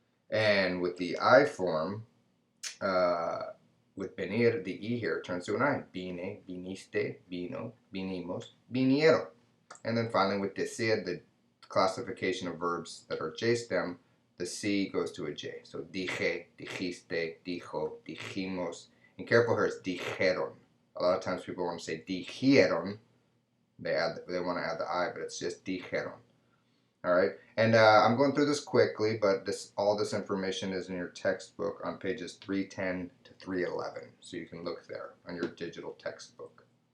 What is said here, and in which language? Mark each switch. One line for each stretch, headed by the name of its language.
English: And with the I form, with venir, the E here turns to an I.
Spanish: Vine, viniste, vino, vinimos, vinieron.
English: And then finally with decir, the classification of verbs that are J stem, the C goes to a J.
Spanish: So dije, dijiste, dijo, dijimos.
English: And careful here, it's dijeron. A lot of times people want to say dijeron. They want to add the I, but it's just dijeron. All right, and I'm going through this quickly, but all this information is in your textbook on pages 310 to 311, so you can look there on your digital textbook.